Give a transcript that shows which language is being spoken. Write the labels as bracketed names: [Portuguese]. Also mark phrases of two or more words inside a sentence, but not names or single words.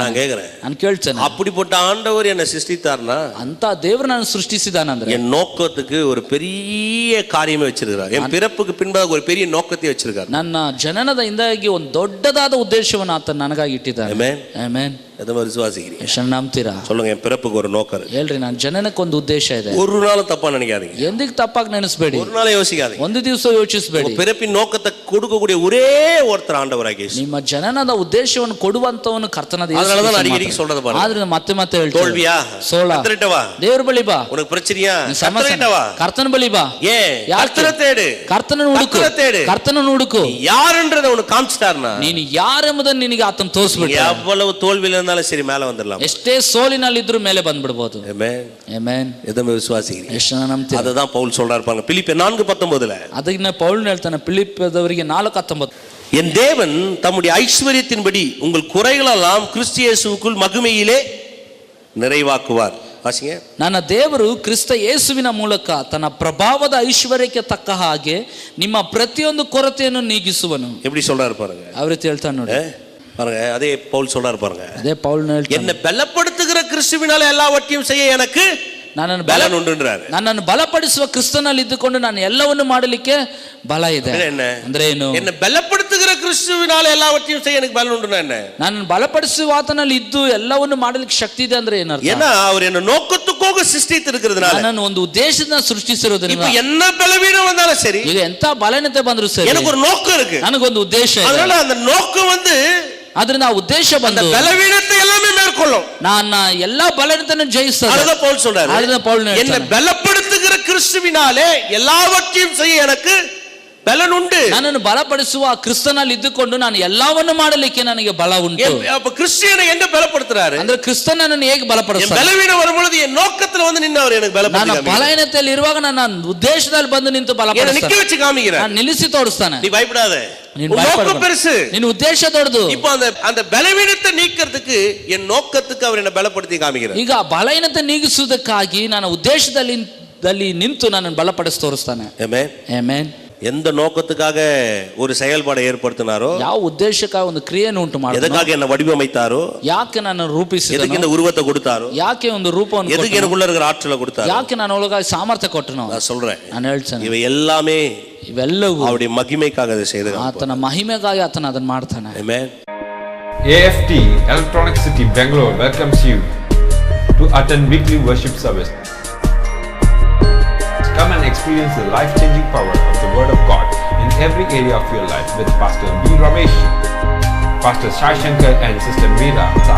[Tamil] நான் கேக்குறேன், [Kannada] ನಾನು ಕೇಳ್ತೇನೆ, [Tamil] அப்படிப்பட்ட ஆண்டவர் என்ன சிருஷ்டித்தார்னா, [Kannada] ಅಂತ ದೇವರು ನಾನು ಸೃಷ್ಟಿಸಿದಾನಂದ್ರೆ [Tamil] என் நோக்கத்துக்கு ஒரு பெரிய காரியமே வச்சிருக்கிறார். என் பிறப்புக்கு பின்பாக ஒரு பெரிய நோக்கத்தை வச்சிருக்கார். [Kannada] ನನ್ನ ಜನನದ ಹಿಂದಾಗಿ ಒಂದು ದೊಡ್ಡದಾದ ಉದ್ದೇಶವನ್ನು ಆತ ನನಗಾಗಿ ಇಟ್ಟಿದ್ದಾನೆ. [Tamil] ஆமென். [Kannada] ಆಮೆನ್. [Tamil] எதமா விசுவாசிக்கிறீங்க? [Kannada] ಎಷ್ಟು ನಂಬ್ತೀರಾ? [Tamil] சொல்லுங்க, என் பிறப்புக்கு ஒரு நோக்கம் இருக்கு. [Kannada] ಹೇಳ್ರಿ, ನನ್ನ ಜನನಕ್ಕೆ ಒಂದು ಉದ್ದೇಶ ಇದೆ. [Tamil] ஒரு நாளும் தப்பா நினைக்காதீங்க, [Kannada] ಎಂದಿಗೂ ತಪ್ಪಾಗಿ ನೆನೆಸ್ಬೇಡಿ, [Tamil] ஒரு நாளும் யோசிக்காதீங்க. [Kannada] ಒಂದು ದಿವಸ ಯೋಚಿಸಬೇಡಿ. [Tamil] பிறப்பின் நோக்கத்தை கொடுக்கக்கூடிய ஒரே ஒருத்தர் ஆண்டவராகிய இயேசு. [Kannada] ನಿಮ್ಮ ಜನನದ ಉದ್ದೇಶವನ್ನು ಕೊಡುವಂತವನು ಕರ್ತನಾದ ಯೇಸು. [Tamil] அதனால தான் அடிக்கடி சொல்றது பாருங்க. [Kannada] ಆದ್ರೆ ಮತ್ತೆ ಮತ್ತೆ ಹೇಳ್ತೀನಿ, [Tamil] தோல்வியா? [Kannada] ಸೋಲ, [Tamil] கர்த்தர்கிட்ட வா. [Kannada] ದೇವರ ಬಳಿ ಬಾ. [Tamil] உனக்கு பிரச்சனையா? [Kannada] ಸಮಸ್ಯೆ, [Tamil] கர்த்தர்கிட்ட வா. [Kannada] ಕರ್ತನ ಬಳಿ ಬಾ. [Tamil] ஏன்? கர்த்தரை தேடு, [Kannada] ಕರ್ತನನ್ನು ಹುಡುಕು, [Tamil] கர்த்தரை தேடு. [Kannada] ಕರ್ತನನ್ನು ಹುಡುಕು. [Tamil] யாருன்றதை உனக்கு காமிச்சிட்டாருன்னா, [Kannada] ನೀನು ಯಾರೆಂಬುದನ್ನು ನಿನಗೆ ಆತನ ತೋರಿಸ್ಬಿಟ್ಟ, [Tamil] எவ்வளவு தோல்வியில இருந்தாலும் சரி மேல வந்துடலாம். [Kannada] ಎಷ್ಟೇ ಸೋಲಿನಲ್ಲಿ ಇದ್ರೂ ಮೇಲೆ ಬಂದ್ಬಿಡ್ಬೋದು. [Tamil] ஆமென். [Kannada] ಆಮೆನ್. [Tamil] எதமா விசுவாசிக்கிறீங்க? [Kannada] ಎಷ್ಟು ಜನ ನಂಬ್ತೀರಾ? [Tamil] அதுதான் பவுல் சொல்றாரு பாருங்க, பிலிப்பியர் 4:19. [Kannada] ಅದಕ್ಕೆ ಪೌಲ್ ಹೇಳ್ತಾನೆ, ಫಿಲಿಪ್ಪದವರಿಗೆ 4:19, [Tamil] என் தேவன் தம்முடைய ஐஸ்வரியத்தின்படி உங்கள் குறைகளெல்லாம் கிறிஸ்து இயேசுவுக்குள் மகிமையிலே நிறைவாக்குவார். வாசிங்க. [Kannada] ನನ್ನ ದೇವರು ಕ್ರಿಸ್ತ ಯೇಸುವಿನ ಮೂಲಕ ತನ್ನ ಪ್ರಭಾವದ ಐಶ್ವರ್ಯಕ್ಕೆ ತಕ್ಕ ಹಾಗೆ ನಿಮ್ಮ ಪ್ರತಿಯೊಂದು ಕೊರತೆಯನ್ನು ನೀಗಿಸುವನು. [Tamil] எப்படி சொல்றாரு பாருங்க, [Kannada] ಯಾವ ರೀತಿ ಹೇಳ್ತಾನೆ ನೋಡಿ [Tamil] பாருங்க. அதே பவுல் சொல்றாரு பாருங்க, [Kannada] ಅದೇ ಪೌಲ್ ಹೇಳ್ತಾನೆ, [Tamil] என்னை பலப்படுத்துகிற கிறிஸ்துவினால எல்லாவற்றையும் செய்ய எனக்கு பலன் உண்டுன்றாரு. [Kannada] ನನ್ನನ್ನು ಬಲಪಡಿಸುವ ಕ್ರಿಸ್ತನಲ್ಲಿ ಇದ್ದುಕೊಂಡು ನಾನು ಎಲ್ಲವನ್ನು ಮಾಡಲಿಕ್ಕೆ ಬಲ ಇದೆ. [Tamil] என்ன [Kannada] ಅಂದ್ರೆ ಏನು? [Tamil] என்னை பலப்படுத்துகிற கிறிஸ்துவினால எல்லாவற்றையும் செய்ய எனக்கு பலன் உண்டுனா என்ன? [Kannada] ನನ್ನನ್ನು ಬಲಪಡಿಸುವ ಆತನಲ್ಲಿ ಇದ್ದು ಎಲ್ಲವನ್ನು ಮಾಡಲಿಕ್ಕೆ ಶಕ್ತಿ ಇದೆ ಅಂದ್ರೆ ಏನರ್ಥ? [Tamil] ஏன்னா அவர் என்ன நோக்கத்துக்காக சிருஷ்டித்திருக்கிறதுனால, [Kannada] ನನ್ನನ್ನು ಒಂದು ಉದ್ದೇಶದಿಂದ ಸೃಷ್ಟಿಸಿರೋದ್ರಿಂದ, [Tamil] இப்ப என்ன பலவீனம் வந்தாலும் சரி, [Kannada] ಈಗ ಎಂತ ಬಲಹೀನತೆ ಬಂದ್ರು ಸರಿ, [Tamil] எனக்கு ஒரு நோக்கம் இருக்கு, [Kannada] ನನಗೊಂದು ಉದ್ದೇಶ ಇದೆ. [Tamil] அதனால அந்த நோக்கம் வந்து [Kannada] ಅದರಿಂದ ಆ ಉದ್ದೇಶ ಬಂದು [Tamil] பலவீனத்தை எல்லாமே மேற்கொள்ளும், [Kannada] ನನ್ನ ಎಲ್ಲಾ ಬಲಹೀನತೆಯನ್ನು ಜಯಿಸ್ತದೆ. [Tamil] அதுதான் பவுல் சொல்றாரு. அதுதான் பவுல் என்னை [Kannada] ಹೇಳ್ತಾನೆ, [Tamil] பலப்படுத்துகிற கிறிஸ்துவினாலே எல்லாவற்றையும் செய்ய எனக்கு பலன் உண்டு. [Kannada] ನನ್ನನ್ನು ಬಲಪಡಿಸುವ ಕ್ರಿಸ್ತನಲ್ಲಿ ಇದ್ದುಕೊಂಡು ನಾನು ಎಲ್ಲವನ್ನು ಮಾಡಲಿಕ್ಕೆ ನನಗೆ ಬಲ ಉಂಟು. [Tamil] அப்ப கிறிஸ்டியனை எங்க பலப்படுத்துறாரு? [Kannada] ಅಂದ್ರೆ ಕ್ರಿಸ್ತನನ್ನು ಹೇಗೆ ಬಲಪಡಿಸ್ತಾನೆ? [Tamil] பலவீனம் வரும்பொழுது என் நோக்கத்துல வந்து நின்று அவர் எனக்கு [Kannada] ನನ್ನ [Tamil] பலப்படுத்தி [Kannada] ಬಲಹೀನತೆಯಲ್ಲಿ ಇರುವಾಗ ನನ್ನ ಉದ್ದೇಶದಲ್ಲಿ ಬಂದು ನಿಂತು [Tamil] நிக்க [Kannada] ಬಲಪಡಿಸ್ತಾನೆ, [Tamil] வச்சு காமிக்கிறார். [Kannada] ನಾನು ನಿಲ್ಲಿಸಿ ತೋರಿಸ್ತಾನೆ. [Tamil] நீ பயப்படாத, [Kannada] ನೀನು [Tamil] உன் [Kannada] ಭಯಪಡಬೇಡ, [Tamil] நோக்கம் பெருசு, [Kannada] ನಿನ್ನ ಉದ್ದೇಶ ದೊಡ್ಡದು. [Tamil] இப்போ அந்த பலவீனத்தை நீக்கிறதுக்கு என் நோக்கத்துக்கு அவர் என்ன பலப்படுத்தி காமிக்கிறார். [Kannada] ಈಗ ಬಲಹೀನತೆ ನೀಗಿಸುವುದಕ್ಕಾಗಿ ನನ್ನ ಉದ್ದೇಶದಲ್ಲಿ ನಿಂತು ನನ್ನನ್ನು ಬಲಪಡಿಸಿ ತೋರಿಸ್ತಾನೆ. [Tamil] ஆமென். [Kannada] ಆಮೆನ್. [Tamil] எந்த நோக்கத்துக்காக ஒரு செயல்பாடை ஏற்படுத்தினாரோ, [Kannada] ಯಾವ ಉದ್ದೇಶಕ್ಕಾಗಿ ಒಂದು ಕ್ರಿಯೆಯನ್ನು ಉಂಟು ಮಾಡಿದ, [Tamil] எதுக்காக என்ன வடிவமைத்தாரோ, [Kannada] ಯಾಕೆ ನಾನು ರೂಪಿಸಿದ, [Tamil] எதுக்கு இந்த உருவத்தை கொடுத்தாரோ, [Kannada] ಯಾಕೆ ಒಂದು ರೂಪವನ್ನು [Tamil] எதுக்கு [Kannada] ಕೊಟ್ಟನು, [Tamil] எனக்குள்ள இருக்கிற ஆற்றலை கொடுத்தாரோ, [Kannada] ಯಾಕೆ ನಾನು ಒಳಗಾಗಿ ಸಾಮರ್ಥ್ಯ ಕೊಟ್ಟನು, [Tamil] நான் சொல்றேன், [Kannada] ನಾನು ಹೇಳ್ತೇನೆ, [Tamil] இவை எல்லாமே [Kannada] ಇವೆಲ್ಲವೂ [Tamil] அவருடைய மகிமைக்காக அதை செய்து [Kannada] ಆತನ ಮಹಿಮೆಗಾಗಿ ಆತನ ಅದನ್ನು ಮಾಡ್ತಾನೆ. [English] Amen. AFT Electronic City Bangalore welcomes you to attend weekly worship service. Come and experience the life-changing power of the Word of God in every area of your life with Pastor B. Ramesh, Pastor Sai Shankar and Sister Meera Sai.